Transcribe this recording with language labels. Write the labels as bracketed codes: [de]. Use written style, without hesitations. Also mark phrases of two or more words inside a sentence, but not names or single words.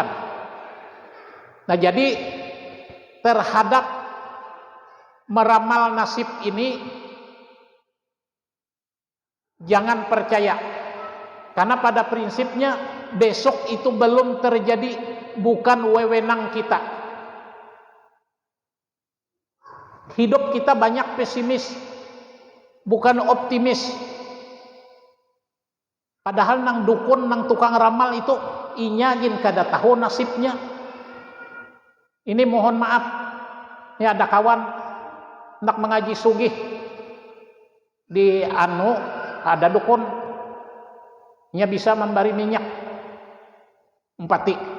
[id] Nah, jadi terhadap meramal nasib ini jangan percaya, karena pada prinsipnya besok itu belum terjadi, bukan wewenang kita. Hidup kita banyak pesimis, bukan optimis. [bjn] Padahal nang dukun, nang tukang ramal itu inyagin kada tahu nasibnya. Ini mohon maaf, ini ada kawan nak mengaji sugih di ada dukun, nya bisa memberi minyak empati.